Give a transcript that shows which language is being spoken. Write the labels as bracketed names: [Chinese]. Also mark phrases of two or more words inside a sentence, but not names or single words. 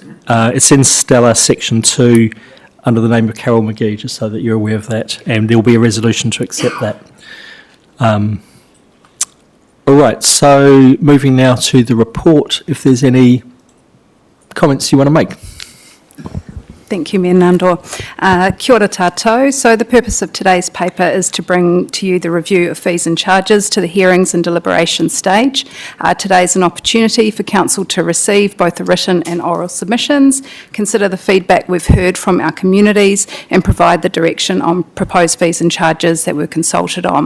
[English] It's in Stella Section 2 under the name of Carol McGee, just so that you're aware of that, and there'll be a resolution to accept that. All right, so moving now to the report, if there's any comments you want to make. Thank you, Mayor Nandor. [Māori] Kia ora tātou. [English] So the purpose of today's paper is to bring to you the review of fees and charges to the hearings and deliberation stage. Today is an opportunity for Council to receive both the written and oral submissions, consider the feedback we've heard from our communities, and provide the direction on proposed fees and charges that were consulted on.